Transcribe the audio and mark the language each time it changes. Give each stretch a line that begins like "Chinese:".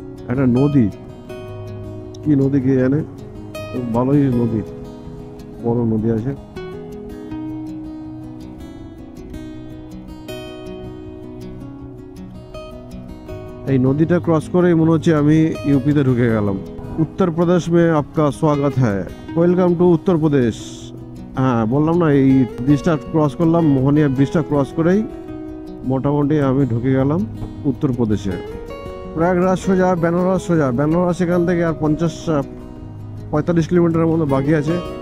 Bangla: একটা নদী, কি নদী কে জানে, ভালোই নদী, বড় নদী আছে। এই নদীটা ক্রস করেই মনে হচ্ছে আমি ইউপিতে ঢুকে গেলাম।
Hindi: उत्तर प्रदेश में आपका स्वागत है,
English: Welcome to Uttar Pradesh.
Bangla: হ্যাঁ, বললাম না, এই ব্রিজটা ক্রস করলাম, মোহনিয়া ব্রিজটা ক্রস করেই মোটামুটি আমি ঢুকে গেলাম উত্তরপ্রদেশে। প্রয়াগরাজ সোজা, বেনারস সোজা। বেনারস এখান থেকে আর 45 কিলোমিটারের মতো বাকি আছে।